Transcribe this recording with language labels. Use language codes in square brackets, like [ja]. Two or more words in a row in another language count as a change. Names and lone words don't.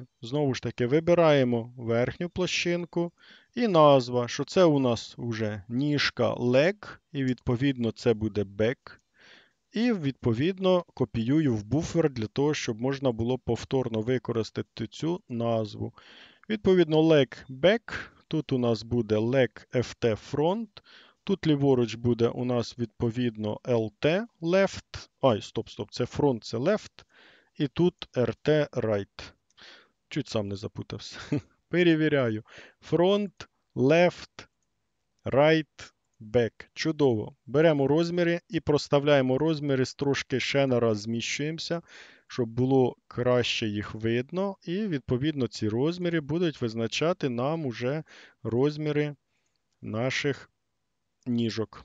[uk] Знову ж таки, вибираємо верхню площинку і назва, що це у нас вже ніжка leg, і відповідно це буде back. І відповідно копіюю в буфер для того, щоб можна було повторно використати цю назву. Відповідно, [en] leg back, [uk] тут у нас буде [en] leg FT front, [uk] тут ліворуч буде у нас відповідно [en] LT left. [uk] Ай, стоп, це front, це left. І тут [en] RT right. [uk] Чуть сам не запутався. Перевіряю. [en] Front, left, right, back. [uk] Чудово. Беремо розміри і проставляємо розміри, трошки ще на раз зміщуємося, щоб було краще їх видно. І відповідно ці розміри будуть визначати нам уже розміри наших ніжок.